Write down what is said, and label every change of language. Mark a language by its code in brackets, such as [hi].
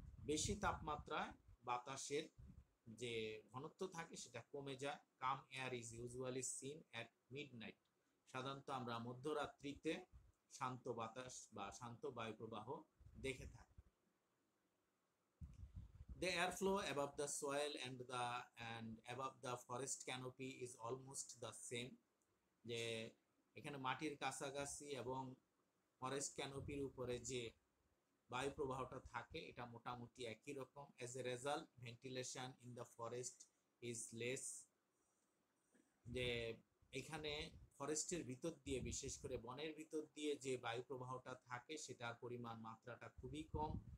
[bn] বেশি তাপমাত্রায় বাতাসের যে ঘনত্ব থাকে সেটা কমে যায়। [en] Calm air is usually seen at midnight. [bn] সাধারণত আমরা মধ্যরাত্রিতে শান্ত বাতাস বা শান্ত বায়ু প্রবাহ দেখে থাকি। [en] The airflow above the soil and above the forest canopy is almost the same. [bn] যে এখানে মাটির কাছাকাছি এবং ফরেস্ট ক্যানোপির উপরে যে বায়ু প্রবাহটা থাকে এটা মোটামুটি একই রকম। [en] As a result ventilation in the forest is less. [bn] যে এখানে ফরেস্টের ভিতর দিয়ে, বিশেষ করে বনের ভিতর দিয়ে যে বায়ু প্রবাহটা থাকে সেটার পরিমাণ মাত্রাটা খুবই কম।